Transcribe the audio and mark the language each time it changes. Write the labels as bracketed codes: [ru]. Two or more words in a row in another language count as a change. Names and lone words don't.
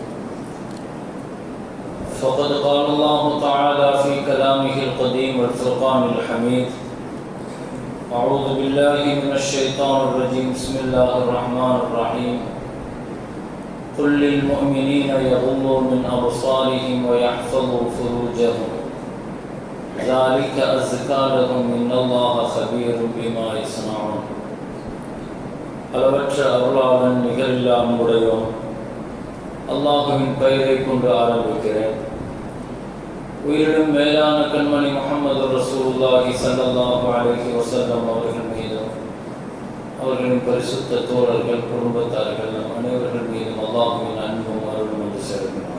[ar] فقد قال الله تعالى في كلامه القديم والفرقان الحميد: أعوذ بالله من الشيطان الرجيم. بسم الله الرحمن الرحيم. قل للمؤمنين يغضوا من أبصارهم ويحفظوا فروجهم ذلك أزكى لهم إن الله خبير بما يصنعون. [ta] அளவற்ற அருளாளன் நிகரில்லா அன்புடையோன் அல்லாஹுவின் பெயரை கொண்டு ஆரம்பிக்கிறேன். உயிரிலும் மேலான கண்மணி முஹம்மது [ar] رسول الله صلى الله عليه وسلم [ta] அவர்கள் மீதும் அவர்களின் பரிசுத்த தோழர்கள் குடும்பத்தார்கள் நம் அனைவர்கள் மீதும் அல்லாஹுவின் அன்பும் அருளும் வந்து சேர்க்கிறார்கள்.